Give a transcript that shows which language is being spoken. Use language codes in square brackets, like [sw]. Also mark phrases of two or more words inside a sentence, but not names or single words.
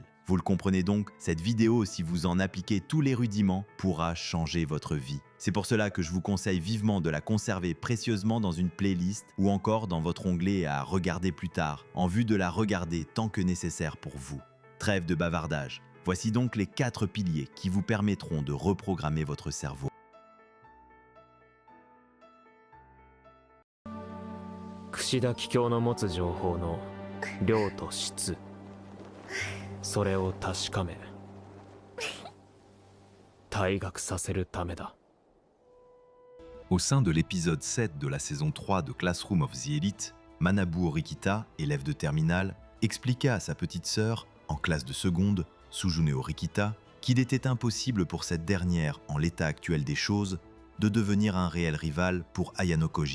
[fr] Vous le comprenez donc, cette vidéo, si vous en appliquez tous les rudiments, pourra changer votre vie. C'est pour cela que je vous conseille vivement de la conserver précieusement dans une playlist ou encore dans votre onglet à regarder plus tard, en vue de la regarder tant que nécessaire pour vous. Trêve de bavardage. Voici donc les 4 piliers qui vous permettront de reprogrammer votre cerveau. [ja] 櫛田桔梗の持つ情報の量と質、それを確かめ退学させるためだ。 [fr] Au sein de l'épisode 7 de la saison 3 de Classroom of the Elite, Manabu Orikita, élève de terminale, expliqua à sa petite sœur, en classe de seconde, Sujune Orikita, qu'il était impossible pour cette dernière, en l'état actuel des choses, de devenir un réel rival pour Ayano Koji.